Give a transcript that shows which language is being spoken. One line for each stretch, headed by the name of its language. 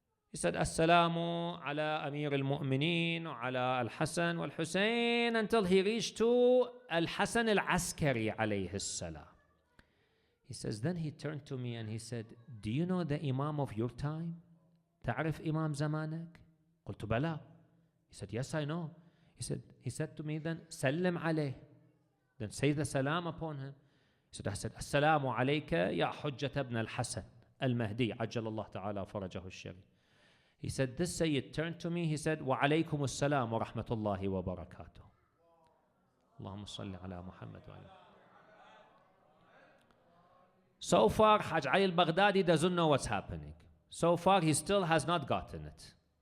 English: He said, Assalamu ala Amir al-Mu'mineen, ala al-Hasan wal-Husayn, until he reached to al-Hasan al-Askari alayhi salam. He says, then he turned to me and he said, do you know the Imam of your time?
Arabic: تعرف إمام زمانك? قلت بلى.
English: He said, yes, I know. He said to me then,
Arabic: سلم عليه.
English: Then say the salam upon him. I said,
Arabic: السلام عليك يا حجة ابن الحسن المهدي عجل الله تعالى فرجه الشريف.
English: He said, this Sayyid turned to me, he said,
Arabic: وعليكم السلام ورحمة الله وبركاته. اللهم صل على محمد وعلى.
English: So far, Hajj Ali al-Baghdadi doesn't know what's happening. So far, he still has not gotten it.